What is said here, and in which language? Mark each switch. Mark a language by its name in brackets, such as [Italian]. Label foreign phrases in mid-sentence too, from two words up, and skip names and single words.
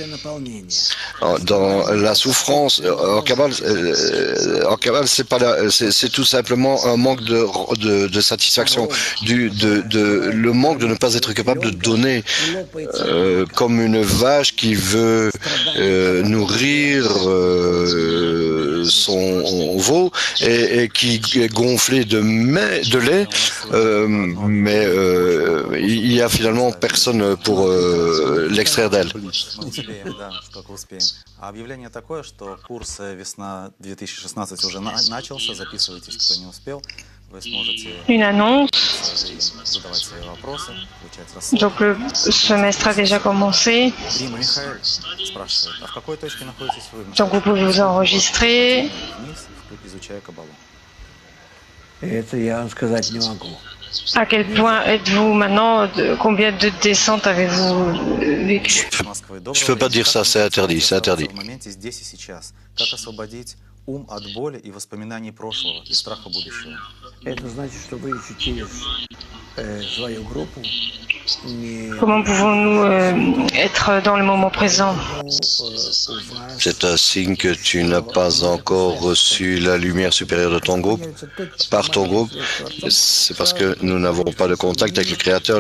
[French] Dans la souffrance, en Kabbale, c'est tout simplement un manque de satisfaction, le manque de ne pas être capable de donner, comme une vache qui veut nourrir son veau et qui est gonflé de lait, mais il y a finalement personne pour l'extraire d'elle. [Russian] Объявление такое, что курс «Весна 2016» уже начался. Записывайтесь, кто не успел. Вы сможете [French] Une annonce. [Russian] задавать свои вопросы, получать рассылку. [French] Donc le semestre a déjà commencé. [Russian] Рима Михаил спрашивает, а в какой точке находитесь вы? [French] Donc vous pouvez vous enregistrer. [Russian] Вниз, изучая Каббалу. Это я вам сказать не могу. [French] À quel point êtes-vous maintenant? Combien de descentes avez-vous vécu? Je ne peux pas dire ça, c'est interdit, c'est interdit. [Russian] В моменте здесь и сейчас. Как освободить ум от боли и воспоминаний прошлого и страха будущего? Это значит, что вы еще через свою группу [French] Comment pouvons-nous être dans le moment présent? C'est un signe que tu n'as pas encore reçu la lumière supérieure de ton groupe, par ton groupe. C'est parce que nous n'avons pas de contact avec le Créateur.